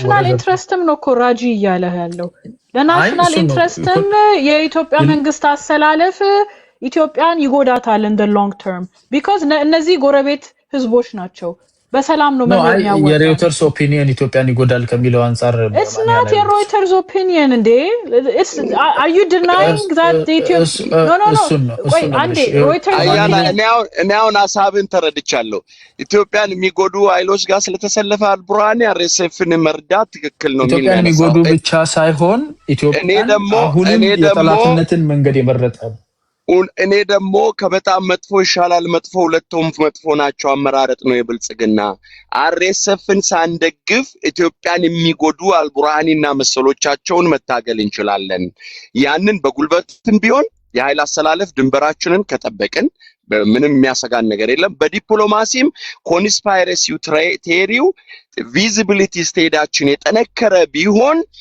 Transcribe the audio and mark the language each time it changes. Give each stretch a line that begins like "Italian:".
Amharic: ኢንትረስትም ነው እኮ ራጂ እያለ ያለው። ለናሽናል ኢንትረስትም የኢትዮጵያ መንግስት አሰላለፍ ኢትዮጵያን ይጎዳታል እንደ ሎንግ ተርም ቢኮዝ እነዚህ ጎረቤት ህዝቦች ናቸው። በሰላም ነው ማለት ነው። የሮይተርስ ኦፒኒየን ኢትዮጵያን ይጎዳል ከሚለው አንፃር
English: it's not a Reuters opinion እንዴ are you denying that the no wait አንዴ Reuters now
Amharic: ሀሳብን ተረድቻለሁ። ኢትዮጵያን የሚጎዱ ኃይሎች ጋር ስለተሰለፈ አልቡርሃኒ አርኤስኤፍን መርዳት ትክክል ነው የሚል ነው። ኢትዮጵያን የሚጎዱ ብቻ ሳይሆን ኢትዮጵያን አሁንም የጠላትነትን መንገድ የመረጠ እኔ ደግሞ ከበጣም መጥፎ ይሻላል መጥፎ ሁለቱም መጥፎ ናቸው አመራረጥ ነው የብልጽግና። አርኤስኤፍን ሳንደግፍ ኢትዮጵያን የሚጎዱ አልቡርሃኒና መሰሎቻቸውን መታገል እንችላለን። ያንን በጉልበትም ቢሆን የኃይል አሰላለፍ ድንበራችንን ከጠበቅን ምንም የሚያሰጋን ነገር የለም። በዲፕሎማሲም ኮንስፓይረሲው ቴሪው ቪዚቢሊቲ ስቴዳችን የጠነከረ ቢሆን